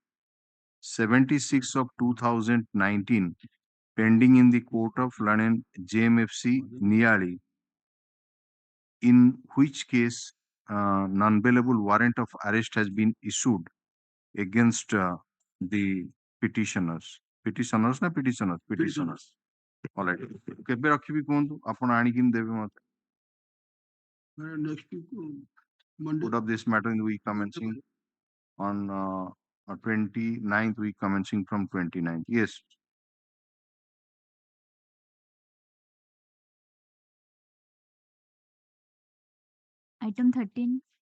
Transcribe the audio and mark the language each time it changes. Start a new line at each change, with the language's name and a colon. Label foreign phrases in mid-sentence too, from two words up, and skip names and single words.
English: 76 of 2019 pending in the court of London JMFC Niali in which case non-bailable warrant of arrest has been issued against the petitioners all right
Odia: କେବେ ରଖିବି କୁହନ୍ତୁ ଆପଣ ଆଣିକି ଦେବେ ମତେ
English: Next week Monday. Put up this matter in the week commencing on 29th week commencing from 29th. Yes. Item 13.